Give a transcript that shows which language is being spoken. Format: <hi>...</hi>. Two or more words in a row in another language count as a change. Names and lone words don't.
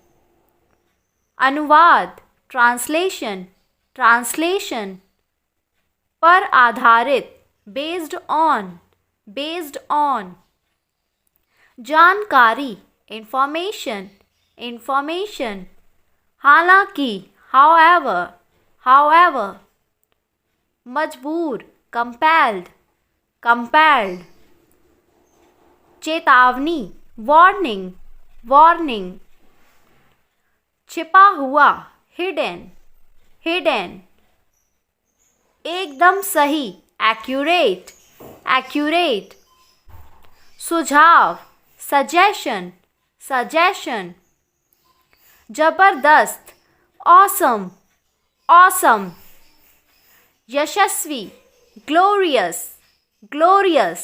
<en>अनुवाद, translation, translation.</en> <hi>पर आधारित,</hi> <en>based on, based on. जानकारी, information, information.</en> <hi>हालांकि,</hi> <en>however, however. मजबूर, compelled, compelled. चेतावनी, warning, warning.</en> <hi>छिपा हुआ,</hi> <en>hidden, hidden.</en> <hi>एकदम सही,</hi> <en>accurate, accurate. सुझाव, suggestion, suggestion. जबरदस्त, awesome, awesome. यशस्वी, glorious, glorious.</en>